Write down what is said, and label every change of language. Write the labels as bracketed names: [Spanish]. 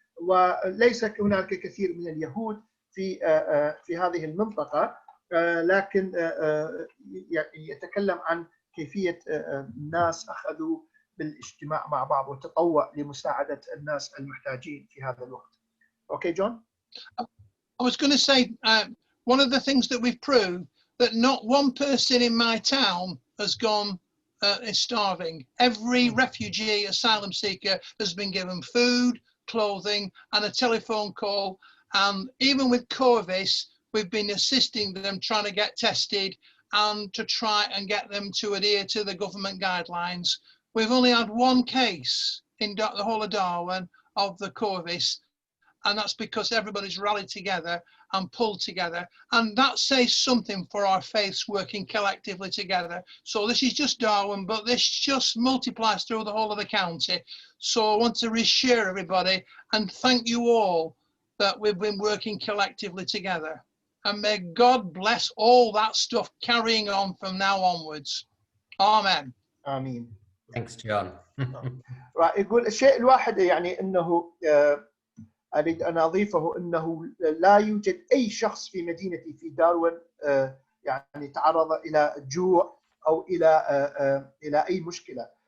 [Arabic] وليس هناك كثير من اليهود في هذه المنطقة، لكن يتكلم عن كيفية الناس أخذوا بالاجتماع مع بعض والتطوع لمساعدة الناس المحتاجين في هذا الوقت. [English] Okay, John? I was going to say, one of the things that we've proved, that not one person in my town has gone is starving. Every refugee, asylum seeker has been given food, clothing and a telephone call. And even with Corvis, we've been assisting them trying to get tested and to try and get them to adhere to the government guidelines. We've only had one case in the whole of Darwen of the Corvis, and that's because everybody's rallied together and pulled together. And that says something for our faiths working collectively together. So this is just Darwen, but this just multiplies through the whole of the county. So I want to reassure everybody and thank you all that we've been working collectively together. And may God bless all that stuff carrying on from now onwards. Amen. [Arabic] آمين. [English] Thanks, John. [Arabic] يقول الشيء الواحد يعني أنه أريد أن أضيفه أنه لا يوجد أي شخص في مدينتي في داروين يعني تعرض إلى جوع أو إلى أي مشكلة.